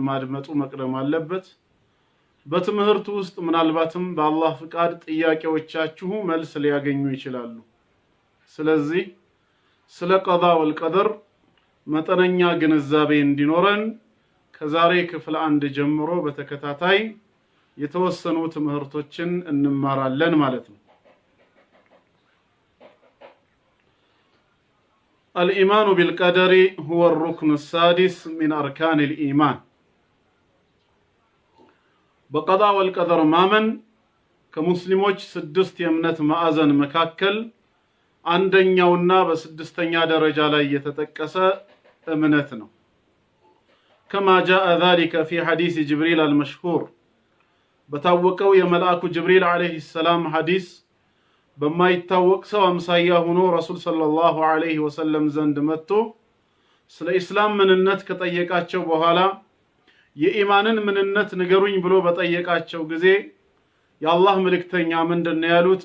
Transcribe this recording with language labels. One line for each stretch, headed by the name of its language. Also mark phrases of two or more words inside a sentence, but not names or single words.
Amharic: ማድመጡ መቅደም አለበት። በትምህርቱ ውስጥ ምናልባትም በአላህ ፍቃድ ጥያቄዎቻችሁ መልስ ሊያገኙ ይችላሉ። ስለዚህ ስለ
Arabic: القضاء والقدر
Amharic: መጠነኛ ግንዛቤ እንዲኖረን ከዛሬ ክፍል 1 ጀምሮ በተከታታይ የተወሰኑ ትምህርቶችን እንማራለን ማለት ነው።
Arabic: الإيمان بالقدر هو الركن السادس من أركان الإيمان.
Amharic: በቀዳ ወልቀደር ማመን ከሙስሊሞች 6 የእምነት ማዕዘን መካከል አንደኛውና በ6ኛ ደረጃ ላይ የተጠቀሰ እምነት ነው።
Arabic: كما جاء ذلك في حديث جبريل المشهور
Amharic: በታወቀው የመልአኩ ጅብሪል
Arabic: عليه السلام
Amharic: ሐዲስ በማይታወቅ ሰው አምሳያ ሆኖ ረሱል
Arabic: صلى الله عليه وسلم
Amharic: ዘንድ መጥቶ ስለ ኢስላም ምንነት ከጠየቃቸው በኋላ የኢማንን ምንነት ንገሩኝ ብሎ በጠየቃቸው ጊዜ የአላህ መልእክተኛ ምንድነው ያሉት?